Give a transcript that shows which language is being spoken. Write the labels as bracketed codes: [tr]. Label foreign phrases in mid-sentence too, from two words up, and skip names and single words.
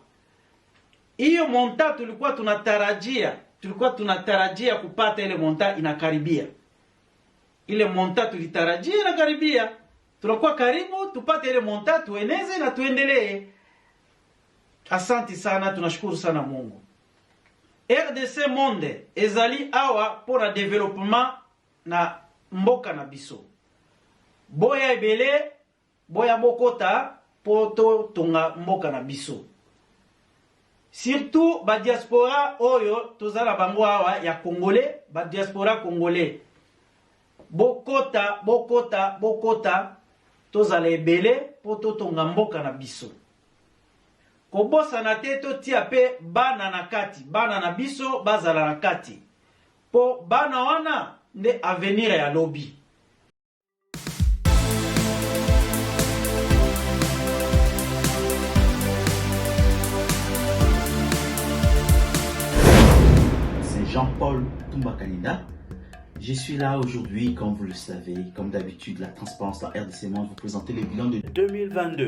[sw] Hiyo monta tulikuwa tunatarajia kupata, ile monta inakaribia. Ile monta tulitarajia inakaribia. Tunakuwa karibu tupate ile monta, tueneze na tuendelee. Asante sana, tunashukuru sana Mungu. [ln] RDC Monde ezali awa [fr] pour développement [ln] na mboka na biso. Boya ebele, boya bokota poto tonga mboka na biso. Surtout ba diaspora oyo tozala bango awa ya Congolais, ba [fr] diaspora congolais. [ln] Bokota tozala ebele poto tonga mboka na biso. Kobosa na te totia pe bana na kati, bana na biso bazala na kati. Po bana wana nde avenir ya lobi. [fr] C'est Jean-Paul Toumba-Kanida. Je suis là aujourd'hui, comme vous le savez, comme d'habitude, la transparence dans RDC Monde, vous présenter le bilan de 2022.